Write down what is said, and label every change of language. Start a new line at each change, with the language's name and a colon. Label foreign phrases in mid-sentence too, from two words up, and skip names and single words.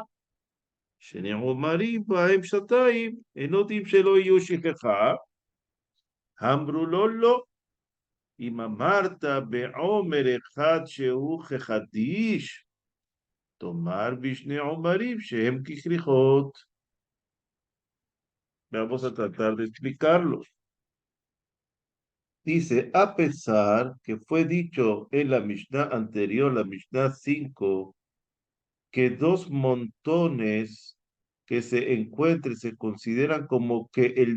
Hebrew: שני עומרים בהם שתיים, אינו יודעים שלא יהיו שכחה. אמרו לו לא. אם אמרת בעומר אחד שהוא כחדיש, תאמר בשני עומרים שהם ככריכות.
Spanish: Vamos a tratar de explicarlo. Dice, a pesar que fue dicho en la Mishnah anterior, la Mishnah 5, que dos montones que se encuentren se consideran como que